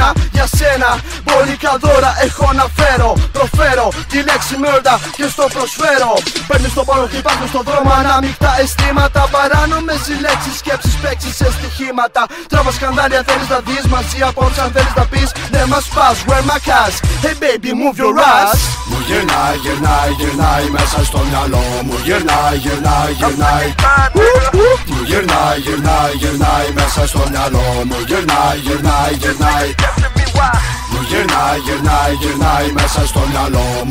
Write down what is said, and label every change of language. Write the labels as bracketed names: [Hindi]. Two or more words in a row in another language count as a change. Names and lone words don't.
[Greek] Για σένα, μπόλικα δώρα έχω να φέρω. Προφέρω τη λέξη murder και στο προσφέρω. Παίρνεις τον πόνο και υπάρχουν στον δρόμο ανάμεικτα αισθήματα. Παράνομες οι λέξεις, σκέψεις, παίξεις σε στοιχήματα. Τράβα σκανδάλια θέλεις να δεις μαζί απόψε αν θέλεις να πεις. Δεν μας πας, [English] wear my cash. Hey baby, move your ass. [Greek] Μου γυρνάει, γυρνάει, γυρνάει μέσα στο μυαλό μου. Γυρνάει, γυρνάει, γυρνάει. Μου γυρνάει, γυρνάει, γυρνάει μέσα στο μυαλό μου. Γυρνάει, γυρνάει, γυρνάει. Μου γυρνάει, γυρνάει, γυρνάει μέσα στο μυαλό μου.